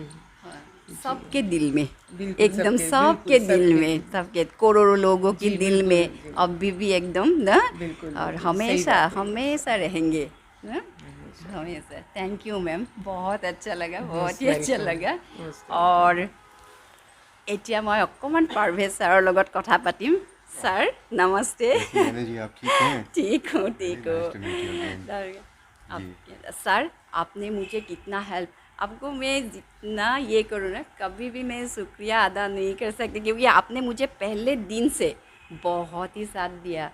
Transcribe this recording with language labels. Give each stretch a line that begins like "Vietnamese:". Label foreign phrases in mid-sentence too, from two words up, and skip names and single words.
Hindi: सबके दिल में, बिल्कुल एकदम सबके, सबके बिल्कुल दिल सबके, में, सबके करोड़ों लोगों के जी, दिल बिल्कुल, में बिल्कुल। अभी भी एकदम ना, बिल्कुल, और बिल्कुल, सही हमेशा बात है। हमेशा रहेंगे ना, हमेशा।
English: thank you ma'am,
Hindi: बहुत अच्छा लगा, बहुत Most ही अच्छा welcome, लगा। most
Assamese: और এতিয়া মই অকণমান পাৰভেজ ছাৰৰ লগত কথা পাতিম। ছাৰ নমस्ते।
Hindi: कैसी हैं जी, आप ठीक हैं? ठीक हूँ, वेरी ठीक हूँ।
English: nice to meet you again.
Hindi: सर आपने मुझे कितना हेल्प, आपको मैं जितना ये करूँ ना, कभी भी मैं शुक्रिया अदा नहीं कर सकती, क्योंकि आपने मुझे पहले दिन से बहुत ही साथ दिया।